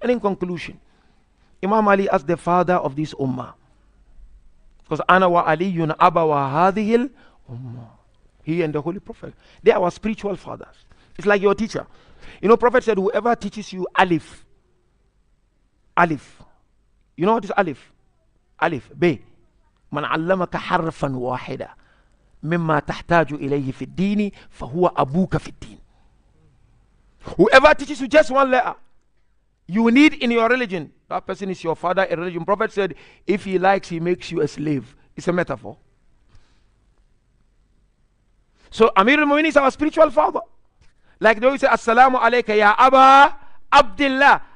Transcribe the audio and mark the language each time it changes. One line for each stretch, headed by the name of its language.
English: And in conclusion, Imam Ali as the father of this ummah. Because
Arabic: Ana wa Aliyun Aba wa Hadihil Ummah.
English: He and the Holy Prophet. They are our spiritual fathers. It's like your teacher. You know, Prophet said, whoever teaches you Alif. Alif. You know what is Alif? Alif. B.
Arabic: من علمك حرفا واحدا مما تحتاج إليه في الدين فهو أبوك في الدين.
English: Whoever teaches you just one letter you need in your religion, that person is your father in religion. Prophet said, if he likes, he makes you a slave. It's a metaphor. So Amir al-Mu'minin is our spiritual father. Like they always say, Assalamu alayka ya Aba Abdullah.